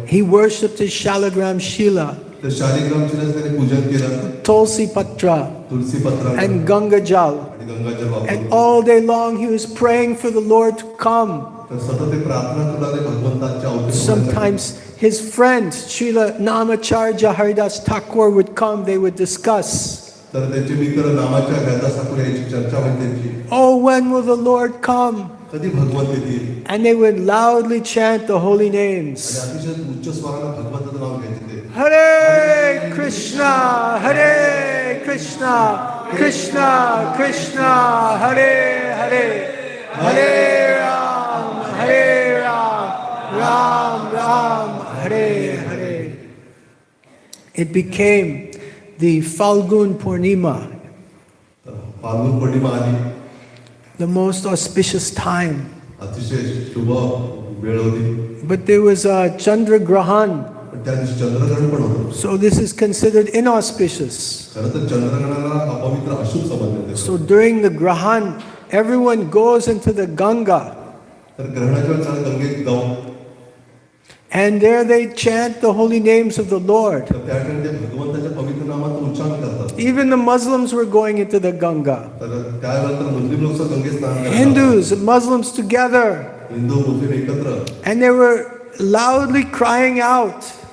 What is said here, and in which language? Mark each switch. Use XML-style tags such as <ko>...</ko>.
<en>He worshipped his Shalagram Shila,</en> <mr>तर शालिग्रामचीच त्यांनी पूजन केलं.</mr> <en>Tulsi Patra,</en> <mr>तुलसी पत्र</mr> <en>and Ganga Jal.</en> <mr>आणि गंगाजल वापरून.</mr> <en>And all day long he was praying for the Lord to come.</en> <mr>तर सतत ते प्रार्थना करू लागले भगवंताच्या अवतरणासाठी.</mr> <en>Sometimes his friends, Srila Namacharya Haridas Thakur, would come, they would discuss.</en> <mr>तर त्यांचे मित्र नामाच्या हरिदास ठाकूर यांची चर्चा होती त्यांची.</mr> <en>Oh, when will the Lord come?</en> <mr>कधी भगवंत येतील.</mr> <en>And they would loudly chant the holy</en> <mr>आणि</mr> <en>names.</en> <mr>अतिशय उच्च स्वराने भगवंताचं नाव घ्यायचे ते.</mr> <sa>Hare Krishna, Hare Krishna, Krishna Krishna, Hare Hare, Hare Ram, Hare Ram, Ram Ram, Hare Hare.</sa> <en>It became the Falgun Purnima,</en> <mr>तर फाल्गुन पौर्णिमा आली.</mr> <en>the most auspicious time.</en> <mr>अतिशय शुभ वेळ होती.</mr> <en>But there was a Chandra Grahan,</en> <mr>पण त्या दिवशी चंद्रग्रहण पण होतं.</mr> <en>so this is considered inauspicious.</en> <mr>खरं तर चंद्रग्रहणाला अपवित्र अशुभ समजले.</mr> <en>So during the Grahan, everyone goes into the Ganga.</en> <mr>तर ग्रहणाच्या वेळेस सगळे गंगेत जाऊन</mr> <en>And there they chant the holy names of the Lord.</en> <mr>तर त्या ठिकाणी ते भगवंताच्या पवित्र नामाचं उच्चारण करतात.</mr> <en>Even the Muslims were going into the Ganga.</en> <mr>तर त्यावेळेस तर मुस्लिम लोक सुद्धा गंगेत स्नान करतात.</mr> <en>Hindus and Muslims together.</en> <mr>Hindu मुस्लिम एकत्र</mr> <en>And they were loudly crying out,</en>